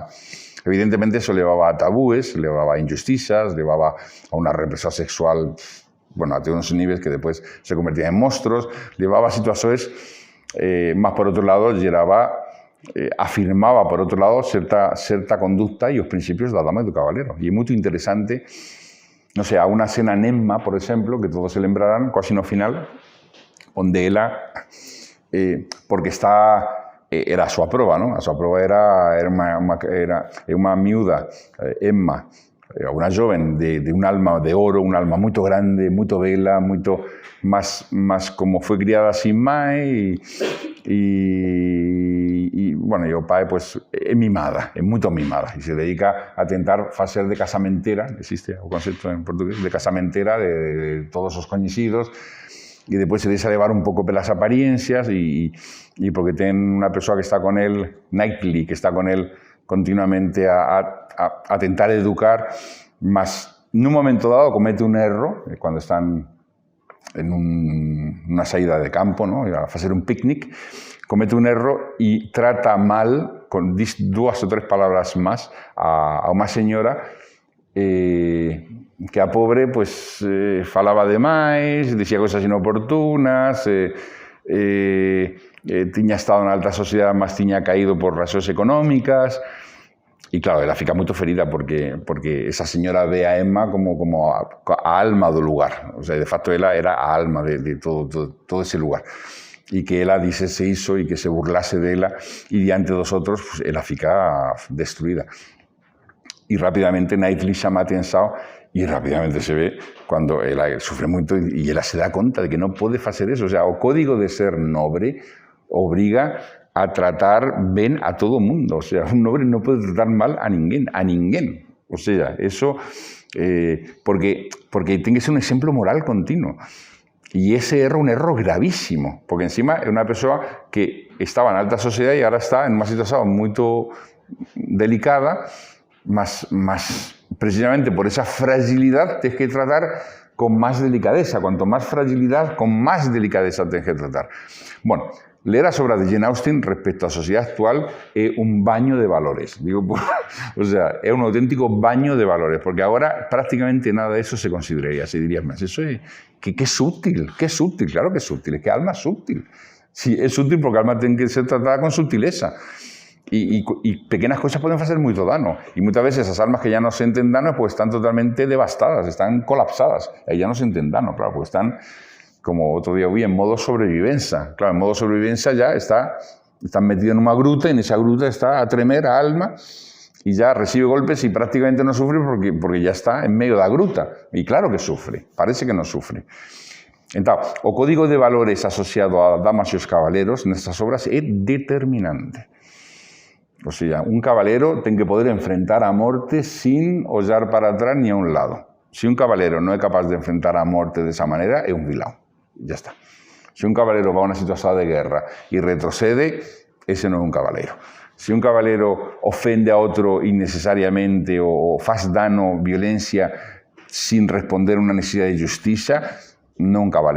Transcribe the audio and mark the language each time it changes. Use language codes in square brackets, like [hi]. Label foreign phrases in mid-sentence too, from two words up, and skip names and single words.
[es] Evidentemente, eso llevaba a tabúes, llevaba a injusticias, llevaba a una represión sexual, bueno, a unos niveles que después se convertían en monstruos, llevaba a situaciones, más por otro lado, afirmaba, por otro lado, cierta conducta y los principios de la dama y del caballero. Y es muy interesante. No sé, a una cena en Emma, por ejemplo, que todos [gl] se lembrarán, [es] casi no final, donde ella, porque era [gl] a súa prova, [es] ¿no? [gl] A súa prova [es] era una miúda, Emma, una joven de un alma de oro, un alma muy grande, muy bella, mucho más como fue criada [gl] sin mai y bueno, y o pai pues é mimada, é muito mimada e se dedica a tentar facer de casamentera, existe o concepto en portugués, de casamentera de todos os coñecidos [es] y después se deja llevar un poco pelas apariencias y porque ten una persona que está con él, [gl] Knightley, que está con él continuamente a tentar educar, mas en un momento dado comete un error, [es] cuando están en una salida de campo, [gl] ¿no? [es] A hacer un picnic, comete un error y trata mal, con 2 o 3 palabras más, a una señora que [gl] a pobre pues falaba de máis, [es] decía cosas inoportunas, [gl] tiña estado en alta sociedade, mas tiña caído [es] por razones económicas. [gl] E claro, ela fica moito ferida porque esa señora ve a Emma como a alma do lugar. O sea, de facto, ela era a alma de todo ese lugar. [es] Y que [gl] ela dixese iso e que se burlase dela e diante dos outros, pues, ela fica destruída. [es] Y rápidamente Knightley chama a atención y rápidamente se ve [gl] cuando ela sufre moito y ela se da conta de que non pode facer eso. O sea, o código de ser nobre obriga a tratar ben a todo mundo. [es] O sea, un noble no puede tratar mal a ninguén. O sea, eso porque tiene que ser un ejemplo moral continuo. Y ese error, un error gravísimo, porque encima es una persona que estaba en alta sociedad y ahora está en una situación muy delicada, más precisamente por esa fragilidad tienes que tratar con más delicadeza. Cuanto más fragilidad, con más delicadeza tienes que tratar. [gl] Bueno, leer as obras de Jane Austen respecto á sociedade actual é un baño de valores. O sea, é un auténtico baño de valores, porque agora prácticamente [es] nada de eso se consideraría, se diría más. Eso es que [gl] é sútil, claro que é sútil, es que alma é sútil. [es] Sí, [gl] é sútil porque a alma ten que ser tratada con sutileza. [es] Y pequeñas cosas pueden hacer mucho daño. Y muchas veces esas almas que ya no sienten daño pues están totalmente devastadas, están colapsadas. Ahí ya no sienten daño, claro, porque están como otro día vi, en modo sobrevivencia. Claro, en modo sobrevivencia ya está metido en una gruta y en esa gruta [gl] está a tremer a alma [es] y ya recibe golpes y prácticamente no sufre porque ya está en medio de la gruta. Y claro que sufre, parece que no sufre. [gl] Entonces, o código de valores asociado [es] a damas y os caballeros [gl] nestas obras é determinante. O sea, un caballero ten que poder enfrentar a morte sin ollar para atrás ni a un lado. Si un caballero no é capaz de enfrentar a morte desa maneira, é un vilão. [es] Ya está. Si un caballero va a una situación de guerra y retrocede, ese no es un caballero. Si un caballero ofende a otro innecesariamente o faz dano, violencia, sin responder a una necesidad de justicia, no un caballero.